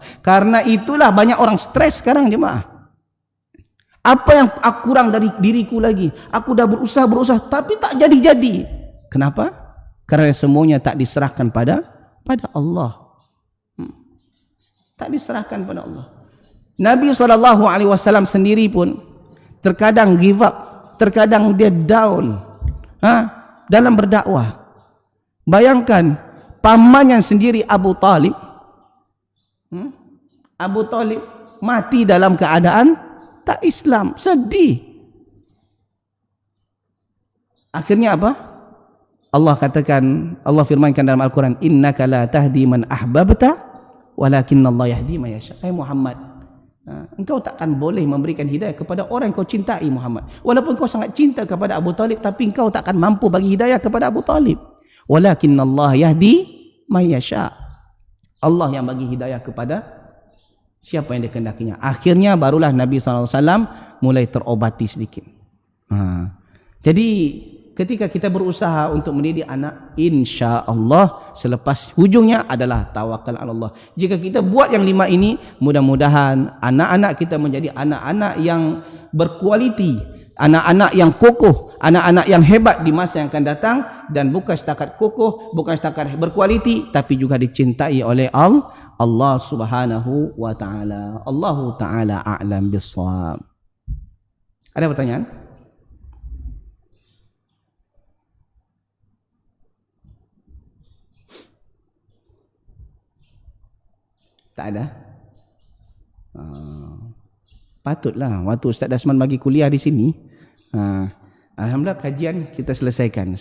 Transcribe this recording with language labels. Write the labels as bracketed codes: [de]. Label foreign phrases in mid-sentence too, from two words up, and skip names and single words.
[ms] Karena itulah banyak orang stres sekarang jemaah. Apa yang aku kurang dari diriku lagi? Aku dah berusaha, tapi tak jadi-jadi. Kenapa? Karena semuanya tak diserahkan pada Allah. Tak diserahkan pada Allah. Nabi SAW sendiri pun terkadang [en] give up, [ms] terkadang dia down dalam berdakwah. Bayangkan pamannya sendiri Abu Talib mati dalam keadaan tak Islam, sedih. Akhirnya apa? Allah katakan, Allah firmankan dalam Al-Quran, [ar] إنك لا تهدي من أحببت ولكن الله يهدي من يشاء. [ms] Hai Muhammad, engkau takkan boleh memberikan hidayah kepada orang yang kau cintai Muhammad. Walaupun kau sangat cinta kepada Abu Talib, tapi engkau takkan mampu bagi hidayah kepada Abu Talib. [ar] ولكن الله يهدي من يشاء. [ms] Allah yang bagi hidayah kepada siapa yang dikehendakinya. Akhirnya barulah Nabi SAW mulai terobati sedikit. Jadi ketika kita berusaha untuk mendidik anak, [ar] إن شاء الله [ms] selepas hujungnya adalah [ar] توكل على الله. [ms] Jika kita buat yang 5 ini, mudah-mudahan anak-anak kita menjadi anak-anak yang berkualiti, anak-anak yang kokoh, anak-anak yang hebat di masa yang akan datang, dan bukan setakat kokoh, bukan setakat berkualiti, tapi juga dicintai oleh Allah [ar] سبحانه وتعالى. الله تعالى أعلم بالصواب. [ms] Ada pertanyaan? Tak ada? Patutlah waktu Ustaz Dasman bagi kuliah di sini, alhamdulillah kajian kita selesaikan.